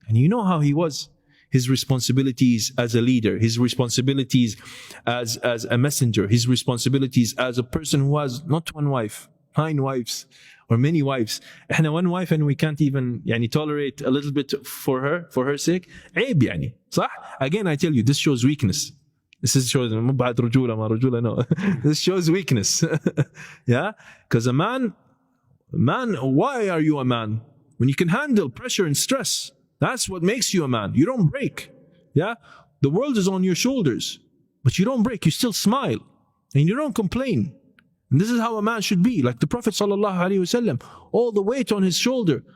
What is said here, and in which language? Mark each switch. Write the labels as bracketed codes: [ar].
[en] And you know how he was. His responsibilities as a leader, his responsibilities as a messenger, his responsibilities as a person who has not one wife, 9 wives, or many wives. [ar] احنا [en] one wife and we can't even tolerate a little bit for her sake. [ar] عيب صح? [en] Again, I tell you, this shows weakness. This shows [ar] بعد رجولة ما رجولة, [en] no. This shows weakness. Yeah? Because a man, why are you a man? When you can handle pressure and stress. That's what makes you a man. You don't break. Yeah? The world is on your shoulders, but you don't break. You still smile and you don't complain. And this is how a man should be. Like the Prophet ﷺ, all the weight on his shoulder.